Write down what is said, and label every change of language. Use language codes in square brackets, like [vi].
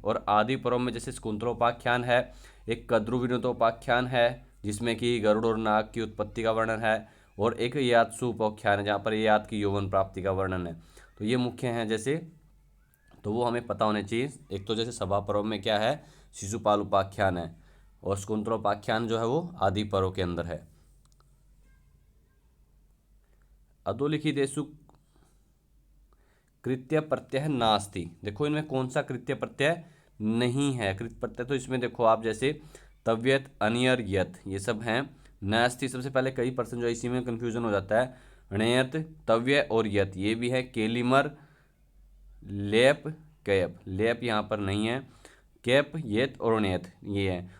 [hi] और आदि पर्व में जैसे शकुंतलोपाख्यान है, एक कद्रु विनोदोपाख्यान है जिसमें कि गरुड़ और नाग की उत्पत्ति का वर्णन है, और एक यात्सुपोख्यान है जहाँ पर यात की यौवन प्राप्ति का वर्णन है। तो ये मुख्य हैं जैसे, तो वो हमें पता होने चाहिए। एक तो जैसे सभा पर्व में क्या है, शिशुपाल उपाख्यान है, और शकुंतलोपाख्यान जो है वो आदि पर्व के अंदर है। [sa] अधोलिखितेषु कृत्य प्रत्यय नास्ति। [hi] देखो इनमें कौन सा कृत्य प्रत्यय नहीं है, कृत्य प्रत्यय तो इसमें देखो आप जैसे तव्यत, अनियर, यत, ये सब हैं। नास्ति सबसे पहले कई पर्सन जो इसी में कंफ्यूजन हो जाता है, णयत, तव्य और यत ये भी है। केलिमर, लेप, कैप, लेप यहाँ पर नहीं है, कैप, येत और नेत ये है।